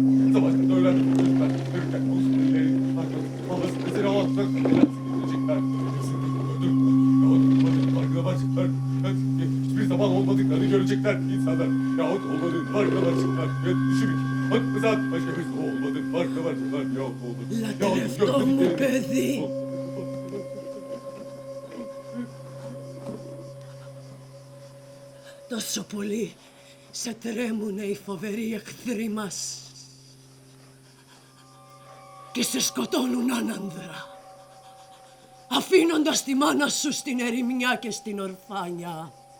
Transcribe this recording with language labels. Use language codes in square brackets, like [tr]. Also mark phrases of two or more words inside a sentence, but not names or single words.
[tr] Savaşta da ölen çocuklar. Ölürken olsun birileri. Allah'ın mesela o atlar kadınlar gidecekler. Farkına varacaklar. Hiçbir zaman olmadıklarını görecekler insanlar. Yahut olmadığını farkına varacaklar. Düşünün. Bak mesela başka bir şey olmadığını farkına varacaklar. Yahut olmadığını. [el] Λατρευτό μου παιδί. Τόσο πολύ σε τρέμουνε οι φοβεροί εχθροί μας και σε σκοτώνουν άνανδρα, αφήνοντας τη μάνα σου στην ερημιά και στην ορφάνια.